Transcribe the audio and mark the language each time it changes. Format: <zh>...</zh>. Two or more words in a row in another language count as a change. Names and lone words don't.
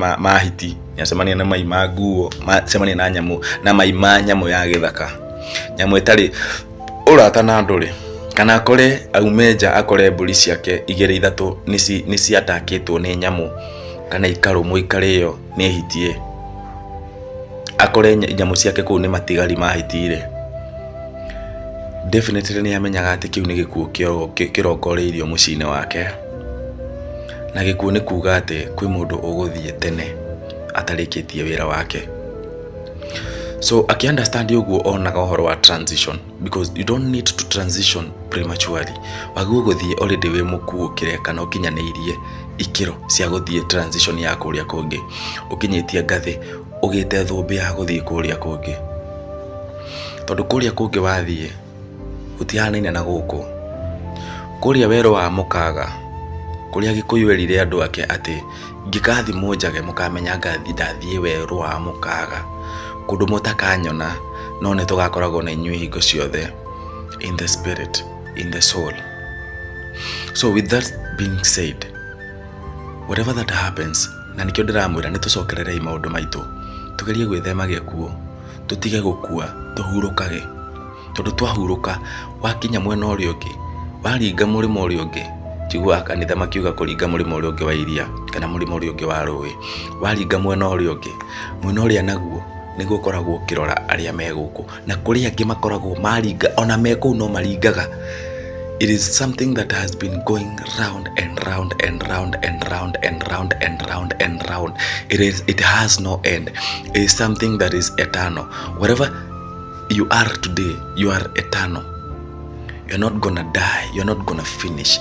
<ki>ma hiti, nĩ acemania na mai ma nguo, acemania na nyamũ, na mai ma nyamũ ya gĩthaka, nyamũ ĩtarĩ ũrata na andũ rĩ, kana akore aume nja akore mbũri ciake igĩrĩ ithatũ nĩ ciatakĩtwo nĩ nyamũ, kana ikarũmwo ikarĩo nĩ hitie, akore nyamũ ciake kũu nĩ matigari ma hitire, definitely nĩ amenyaga atĩ kĩu nĩ gĩkuũ kĩrongoreirio mũciĩ-inĩ wake. na gikuo nĩ kuga atĩ kwĩ mũndũ ũgũthiĩ tene atarĩkĩtie wĩra wake.</ki> <en>So understand</en> <ki>ũguo onaga ũhoro wa</ki> <en>transition, because you don't need to transition prematurely.</en> <ki>Waguo gũthiĩ already wĩ mũkuũkĩre kana ũkinyanĩirie ikĩro cia gũthiĩ transition ya kũrĩa kũngĩ, ũkinyĩtie ngathĩ ũgĩte thũmbĩ ya gũthiĩ kũrĩa kũngĩ. Tondũ kũrĩa kũngĩ wathiĩ gũtihanaine na gũkũ. Kũrĩa werũ wa mũkaga, kũrĩa Gĩkũyũ erire andũ ake atĩ ngĩkathimwo njage mũkamenya ndathiĩ werũ wa mũkaga, kũndũ mũtakanyona no nĩ tũgakoragwo na inyuĩ hingo ciothe,</ki> <en>in the spirit, in the soul. So with that being said, whatever that happens,</en> <ki>na nikio ndiramwira nĩ tũcokererei maũndũ maitũ, tugerie gwĩthema gĩkuũ, tutige gũkua, tuhurũkage. Tondũ twahurũka, wakinya mwena ũrĩa ũngĩ, waringa mũrĩmo ũrĩa ũngĩ, njiguaga kanitha makiuga kũringa mũrĩmo ũrĩa ũngĩ wa iria kana mũrĩmo ũrĩa ũngĩ wa rũĩ, waringa mwena ũrĩa ũngĩ, mwena ũrĩa naguo nĩguo ũkoragwo ũkĩrora arĩa me gũkũ, na kũrĩ angĩ makoragwo maringa ona me kũu no maringaga.</ki> <en>It is something that has been going round and round and round and round and round and round and round. It has no end. It is something that is eternal. Whatever you are today, you are eternal. You're not gonna die. You're not gonna finish.</en>